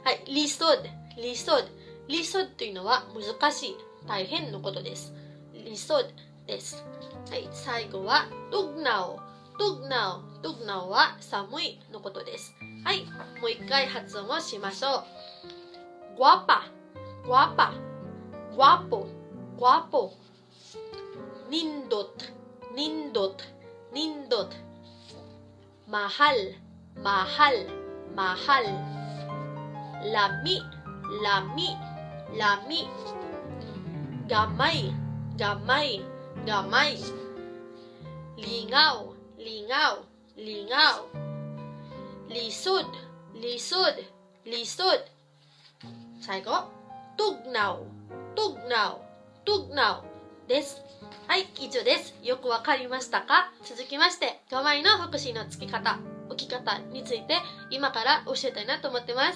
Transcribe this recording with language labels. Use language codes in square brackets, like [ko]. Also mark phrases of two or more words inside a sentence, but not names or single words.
[ja] はい。lisod というのは難しい、大変のことです。lisod です。はい。最後はtugnaw は寒いのことです。はい。もう一回発音をしましょう。 [ceb] guapa guapo nindot mahal lami gamay lingaw lisod 最後tugnaw です。 [ja] はい、以上です。よくわかりましたか？続きまして、gamayの副詞の付き方、置き方について今から教えたいなと思ってます。